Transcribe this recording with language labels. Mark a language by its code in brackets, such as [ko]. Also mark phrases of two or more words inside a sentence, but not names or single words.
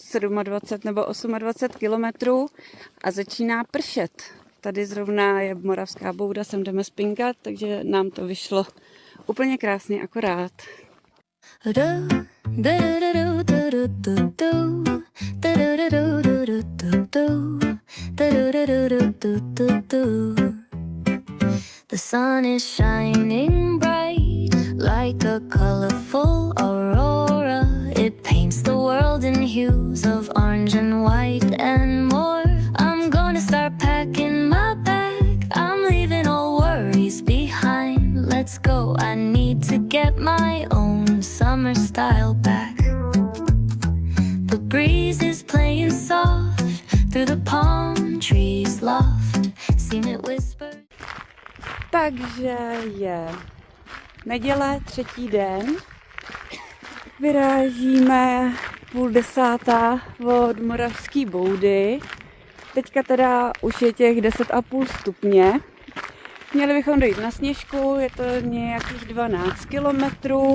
[cs] 27 nebo 28 kilometrů a začíná pršet. Tady zrovna je Moravská bouda, sem jdeme spinkat, takže nám to vyšlo úplně krásně akorát. [en] The sun is shining bright like a colorful aurora. It paints the world in hues of orange and white and more. I'm gonna start packing my bag. I'm leaving all worries behind. Let's go, I need to get my own summer style back. The breeze is playing soft through the palm trees loft. Seen it whisper. [cs] Takže je neděle, 3. den. Vyrážíme 9:30 od Moravské boudy. Teďka teda už je těch 10,5 stupně. Měli bychom dojít na Sněžku, je to nějakých 12 kilometrů.